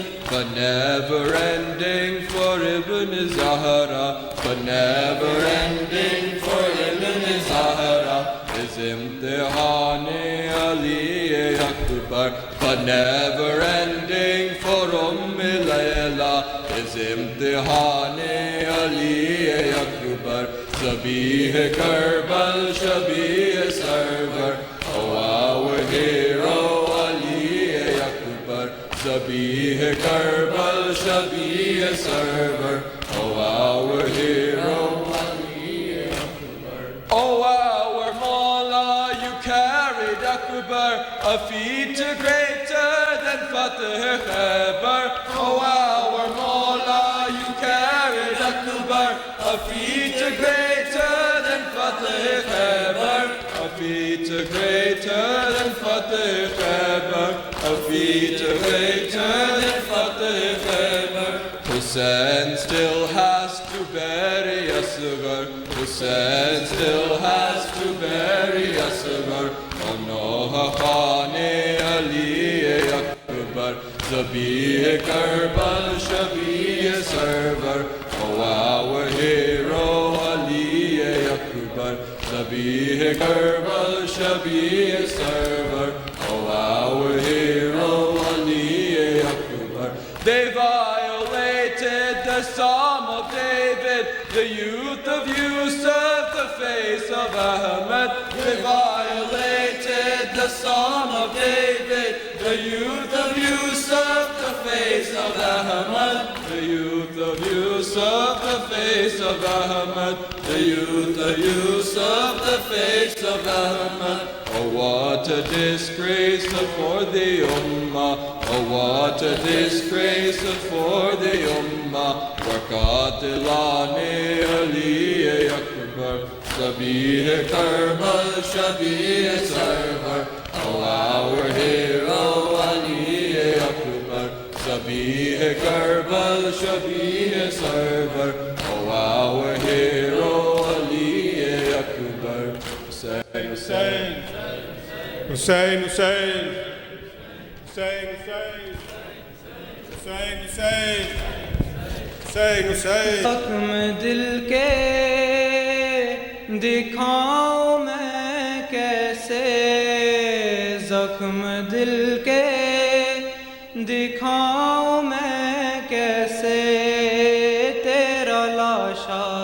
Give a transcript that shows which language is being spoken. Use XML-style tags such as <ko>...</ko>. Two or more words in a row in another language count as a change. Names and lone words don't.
<en>But never ending for Ibn Zahra, but never ending for Ibn Zahra is Imtihan Ali Akbar. But never ending for Layla is Imtihan Ali Akbar. Zabih Karbal, Shabih Sarwar, oh our hero Ali Akbar. Zabih Karbal, Shabih Sarwar, oh our hero Ali Akbar. Oh our Mawla, you carried Akbar a feat greater than Fateh Khaybar. Oh our Mawla, you carried Akbar a feat greater than Fateh Khaybar. A feat greater than Fateh Khaybar. A feat greater than Fateh Khaybar. Hussein still has to bury Asghar. Hussein still has to bury Asghar. Oh no, Khane Ali Akbar. Zabih Karbal, Shabih Sarwar, oh our hero Ali Akbar. Zabih Karbal, Shabih Sarwar, oh our hero Ali Akbar. They violated the Psalm of David, the youth of Yusuf, the face of Ahmed. They violated the Psalm of David, the youth of Yusuf, the face of Ahmed. The youth of Yusuf, the face of Ahmed. The youth of Yusuf, the face of Ahmed. Oh what a disgrace for the Ummah. Oh what a disgrace for the Ummah. Waqatilani Ali Akbar. Zabih Karbal, Shabih Sarwar, oh our hero Ali Akbar. Zabih Karbal, Shabih Sarwar, oh our hero Ali Akbar. Hussein, Hussein, Hussein, Hussein, Hussein, Hussein, Hussein, Hussein, Hussein.</en> <ur>زخم دل کے دکھاؤں میں کیسے، زخم دل کے دکھاؤں میں کیسے، تیرا لاشا</ur>